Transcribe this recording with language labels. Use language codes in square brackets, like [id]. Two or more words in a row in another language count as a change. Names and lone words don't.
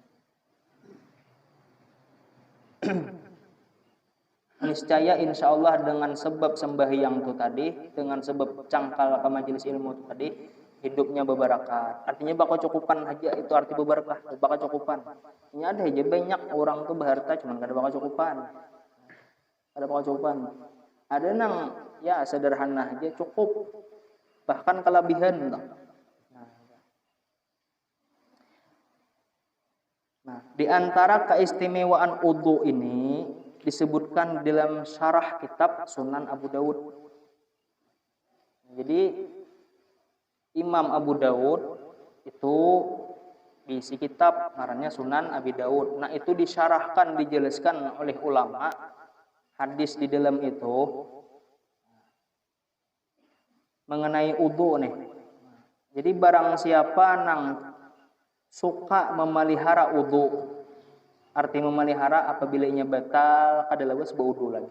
[id] Niscaya insya Allah dengan sebab sembahyang itu tadi, dengan sebab cangkal ke majelis ilmu itu tadi, hidupnya berbarakah. [bjn] Artinya bakal cukupan aja itu arti berbarakah, bakal cukupan. Ini ada aja banyak orang tuh berharta cuman kada bakal cukupan. Kada bakal cukupan. Ada nang ya sederhana aja cukup. [id] Bahkan kelebihan. Nah, di antara keistimewaan wudu ini disebutkan dalam syarah kitab Sunan Abu Dawud. Jadi Imam Abu Dawud itu diisi kitab namanya Sunan Abi Dawud. Nah, itu disyarahkan, dijelaskan oleh ulama hadis di dalam itu mengenai wudu nih. [bjn] Jadi barang siapa nang suka memelihara wudu, arti memelihara apabila inya batal kada lawas berwudu lagi.